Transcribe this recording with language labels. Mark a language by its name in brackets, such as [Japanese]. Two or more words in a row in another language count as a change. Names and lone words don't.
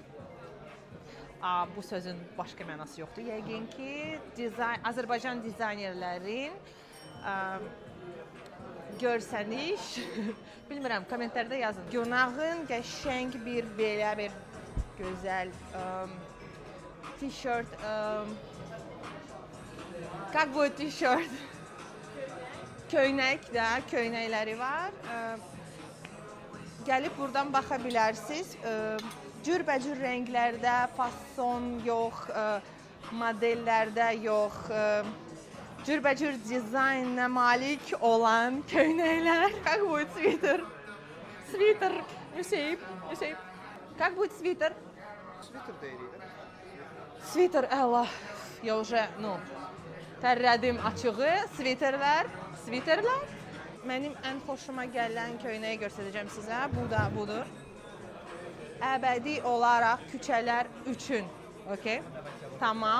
[Azerbaijani] Bu sözün başqa mənası yoxdur. Yəqin ki, Azərbaycan dizaynerlərin görsəniş, bilmirəm, kommentlərdə yazın. Günahın qəşəng bir belə bir gözəl t-shirt, [Russian] как будет t-shirt? [Azerbaijani] Köynək də, köynəkləri var. Gəlib buradan baxa bilərsiniz. Cürbəcür rənglərdə, fason yox, modellərdə yox, cürbəcür dizaynına malik olan köynəklər. [Russian] Как будет свитер? Свитер, Hüseyin. Как будет свитер? [Azerbaijani] Свитер deyil. Свитер, Allah. Ya уже, tərlədim açığı, sviterlər. Mənim ən xoşuma gələn köynəyi göstərəcəm sizə. Bu da budur. Əbədi olaraq küçələr üçün. Okay? Tamam.